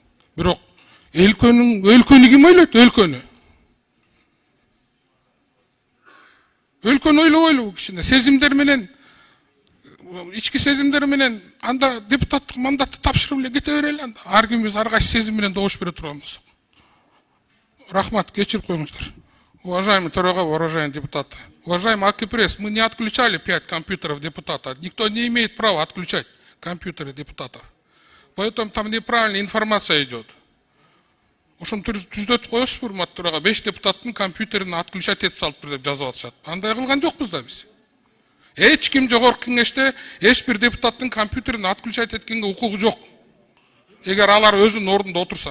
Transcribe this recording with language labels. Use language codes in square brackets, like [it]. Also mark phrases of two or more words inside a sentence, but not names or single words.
[ky] Бирок өлкөнү ким ойлойт? Өлкөнү ойлобойлубу кичине сезимдер менен, ички сезимдер менен анда депутаттык мандатты тапшырып эле кете берели анда. Ар кимибиз ар кайсы сезим менен добуш бере турган болсок. Рахмат, кечирип коюңуздар. [ru] Уважаемый Төрага, уважаемые депутаты. Уважаемый Акипресс, мы не отключали 5 компьютеров депутата. Никто не имеет права отключать компьютеры депутатов. Поэтому там неправильная информация идет. [ky] Ошон түзөтүп коесузбу, урматтуу Төрага, 5 депутаттын компьютерин отключать этип салыптыр деп жазып атышат. Андай кылган жокпуз да биз. Эч ким жогорку кеңеште эч бир депутаттын компьютерин отключать эткенге укугу жок. Эгер алар өзүнүн ордунда отурса.